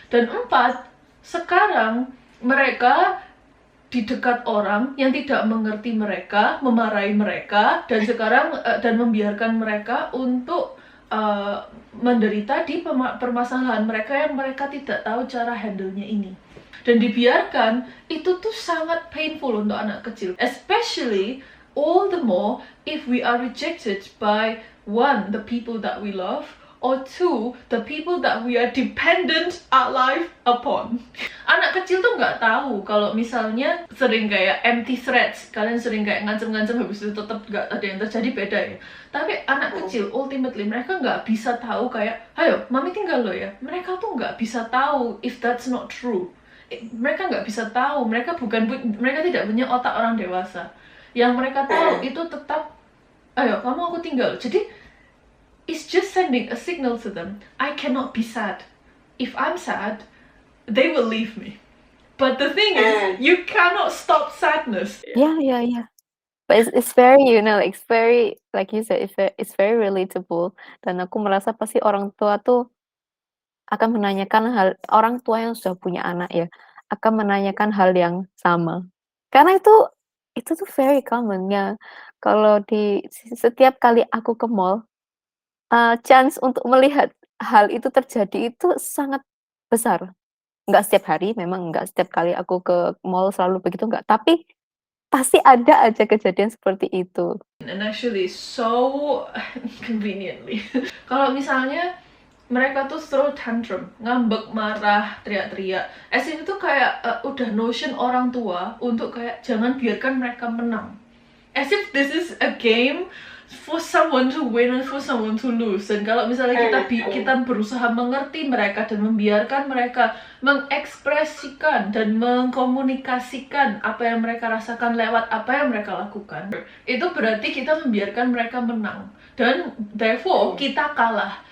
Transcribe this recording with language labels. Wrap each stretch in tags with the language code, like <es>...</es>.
<id>Dan 4, sekarang mereka di dekat orang yang tidak mengerti mereka, memarahi mereka, dan sekarang dan membiarkan mereka untuk menderita di permasalahan mereka yang mereka tidak tahu cara handle-nya ini. Dan dibiarkan, itu tuh sangat painful untuk anak kecil.</id> <en>Especially, all the more, if we are rejected by 1, the people that we love, or 2, the people that we are dependent our life upon.</en> <id>Anak kecil tuh nggak tahu kalau misalnya sering kayak</id> <en>empty threats,</en> <id>kalian sering kayak ngancem-ngancem habis itu tetap nggak ada yang terjadi, beda ya. Tapi anak kecil, ultimately mereka nggak bisa tahu kayak, ayo mami tinggal lo ya. Mereka tuh nggak bisa tahu</id> <en>if that's not true.</en> <id>Mereka nggak bisa tahu, mereka tidak punya otak orang dewasa. Yang mereka tahu itu tetap, ayo kamu aku tinggal.</id> <en>Jadi it's just sending a signal to them, I cannot be sad. If I'm sad, they will leave me. But the thing is, you cannot stop sadness.</en> <id>Ya.</id> <en>But it's very, like, it's very like you said, it's very relatable</en> <id>dan aku merasa pasti orang tua tuh akan menanyakan orang tua yang sudah punya anak ya, akan menanyakan hal yang sama. Karena itu tuh</id> <en>very common</en> <id>ya, kalau di setiap kali aku ke mall, chance untuk melihat hal itu terjadi itu sangat besar. Nggak setiap hari, memang nggak setiap kali aku ke mall selalu begitu, nggak, tapi pasti ada aja kejadian seperti itu.</id> <en>And actually so conveniently.</en> <id>Kalau misalnya mereka tuh</id> <en>throw tantrum,</en> <id>ngambek, marah, teriak-teriak.</id> <en>As in</en> <id>itu kayak udah notion orang tua untuk kayak jangan biarkan mereka menang.</id> <en>As if this is a game for someone to win and for someone to lose.</en> <id>Dan kalau misalnya kita berusaha mengerti mereka dan membiarkan mereka mengekspresikan dan mengkomunikasikan apa yang mereka rasakan lewat apa yang mereka lakukan, itu berarti kita membiarkan mereka menang dan therefore kita kalah.</id>